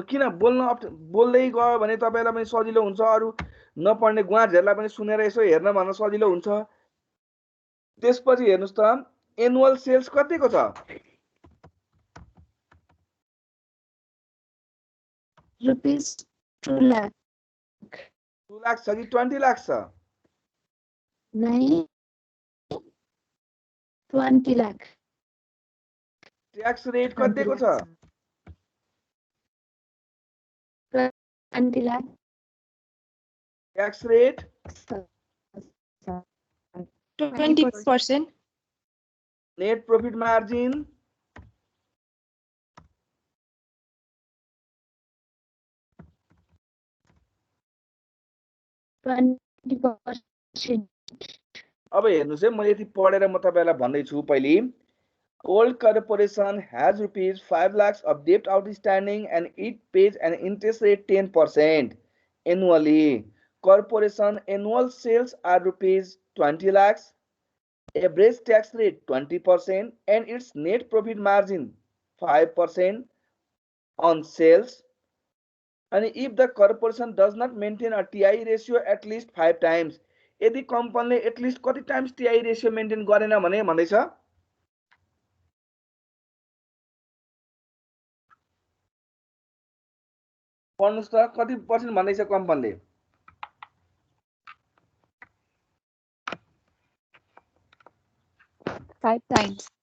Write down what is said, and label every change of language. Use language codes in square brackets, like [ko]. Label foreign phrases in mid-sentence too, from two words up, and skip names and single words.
[ne] किन बोल्न बोल्दै गयो भने तपाईलाई पनि सजिलो हुन्छ, अरु नपढ्ने गुवाजहरुलाई पनि सुनेर यसो हेर्न भन्न सजिलो हुन्छ। त्यसपछि हेर्नुस् त एनुअल सेल्स कतिको छ? ₹2 lakh। 2 लाख छ कि 20 लाख छ? [hi] नहीं, 20 lakh। [ne] ट्याक्स रेट कति दिएको छ? 20 lakh। [en] tax rate 20%। net profit margin 20%। [ne] अब हेर्नुस् है, मैले यति पढेर म तपाईलाई भन्दै छु। [en] पहिली Old corporation has ₹5 lakhs of debt outstanding and it pays an interest rate 10% annually. Corporation annual sales are ₹20 lakhs, average tax rate 20%, and its net profit margin 5% on sales. And if the corporation does not maintain a TI ratio at least 5 times, [ne] यदि कम्पनीले एटलिस्ट कति टाइम्स [en] TI ratio maintain [ne] गरेन भने भन्दैछ? पढ्नुस् त कति पर्सेन्ट भन्दैछ कम्पनीले? 5 times।